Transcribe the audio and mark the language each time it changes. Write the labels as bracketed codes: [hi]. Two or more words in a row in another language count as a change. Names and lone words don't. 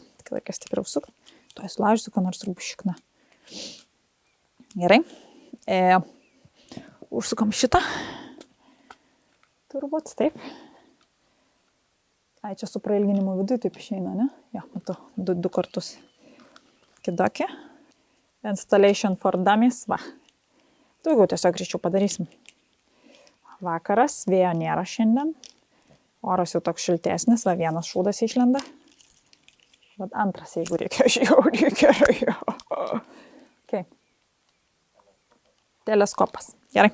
[lt] Tik laikas stipriau suka. Tuo sulaužysiu, ką nors turbūt šikna. Gerai. Užsukam šitą. Turbūt, taip. Ai, čia su prailginimu vidui taip išeina, ne? Jo, matau, du kartus. Kidokė. [en] Installation for dummies. [lt] Va. Daugiau tiesiog greičiau padarysim. Vakaras, vėjo nėra šiandien. Oras jau toks šiltesnis, va vienas šūdas išlenda. Bet antras, jeigu reikia, jau reikia. Okay. Teleskopas. Gerai.